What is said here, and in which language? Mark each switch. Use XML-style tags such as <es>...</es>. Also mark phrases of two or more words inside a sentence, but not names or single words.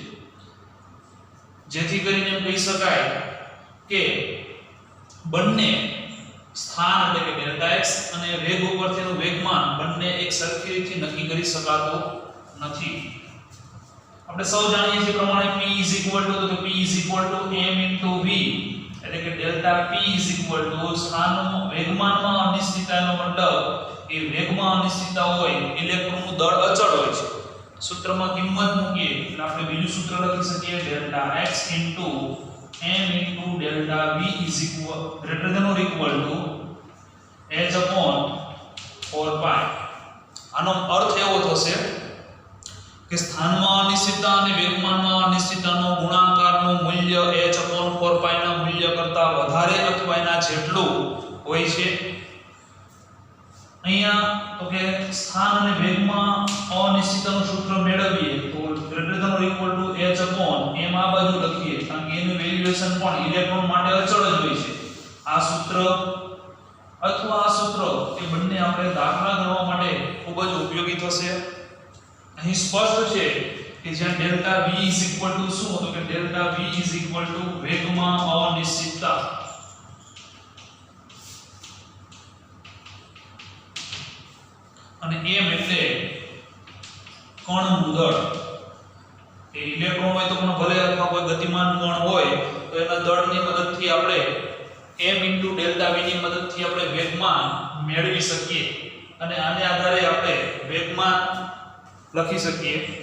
<gu>જેથી કરીને એમ કહી શકાય કે બંને સ્થાન એટલે કે ડેલ્ટા x અને વેગ ઉપરથીનું વેગમાન બંને એક સરખી રીતે નક્કી કરી શકાતું નથી. આપણે સૌ જાણીએ છીએ પ્રમાણે</gu> <en>p is equal to m into v</en> <gu>એટલે કે</gu> <en>delta p is equal to</en> <gu>સ્થાનનો વેગમાનમાં અનિશ્ચિતતાનો મતલબ એ વેગમાં અનિશ્ચિતતા હોય ઇલેક્ટ્રોનનું દળ અચળ હોય છે. સૂત્રમાં કિંમત મૂકીએ એટલે આપણે બીજું સૂત્ર લખી શકીએ</gu> <en>delta x into m into delta v is equal greater than or equal to h upon 4 pi.</en> <gu>આનો અર્થ એવો થશે કે સ્થાનમાં અનિશ્ચિતતા અને વેગમાનમાં અનિશ્ચિતતાનો ગુણાકારનું મૂલ્ય</gu> <en>h upon 4 pi</en> <gu>ના મૂલ્ય કરતાં વધારે અથવા એના જેટલું હોય છે. અહીંયા તો કે સ્થાન અને વેગમાં અનિશ્ચિતતાનું સૂત્ર મેળવીએ તો</gu> <en>greater than or equal to h upon m</en> <gu>આ બાજુ લખીએ કારણ કે એનું વેલ્યુએશન પણ ઇલેક્ટ્રોન માટે અચળ જ હોય છે. આ સૂત્ર અથવા આ સૂત્ર એ બંને આપણે દાખલા ગણવા માટે ખૂબ જ ઉપયોગી થશે. અહીં સ્પષ્ટ છે કે જ્યાં</gu> <en>delta v is equal to</en> <gu>શું તો કે</gu> <en>delta v is equal to</en> <gu>વેગમાં અનિશ્ચિતતા અને m એટલે કણનું દળ. એ ઇલેક્ટ્રોન હોય તો પણ ભલે અથવા કોઈ ગતિમાન કણ હોય તો એના દળની મદદથી આપણે</gu> <en>m into delta v</en> <gu>ની મદદથી આપણે વેગમાન મેળવી શકીએ અને આને આધારે આપણે વેગમાન લખી શકીએ.</gu>